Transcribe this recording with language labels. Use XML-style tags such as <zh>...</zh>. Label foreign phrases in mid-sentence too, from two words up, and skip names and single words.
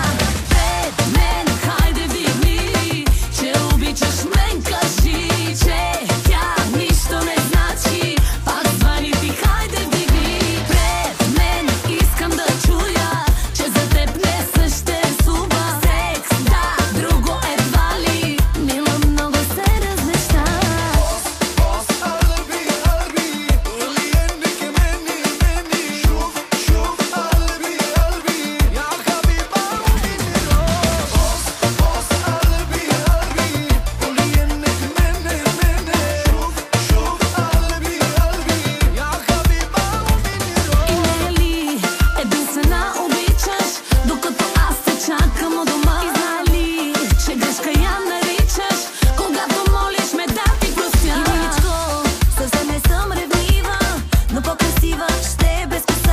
<bg>Пред мен, хайде вдигни, че обичаш мен, кажи, че тя нищо не значи. Пак звъни ти, хайде вдигни. Пред мен искам да чуя, че за теб не съществува секс, да, друго едва ли. Мила, много се размечта.</bg> <ar>بص قلبي قلبي قولي انك مني شوف قلبي قلبي يا حبيبة ومني روح بص قلبي قلبي قولي انك مني شوف قلبي قلبي يا حبيبة ومني روح.</ar> <bg>И не е ли единствена обичаш, докато аз те чакам у дома? И знае ли, че грешка я наричаш, когато молиш ме да ти простя? И миличко, съвсем не съм ревнива, но по-красива ще е без коса.</bg>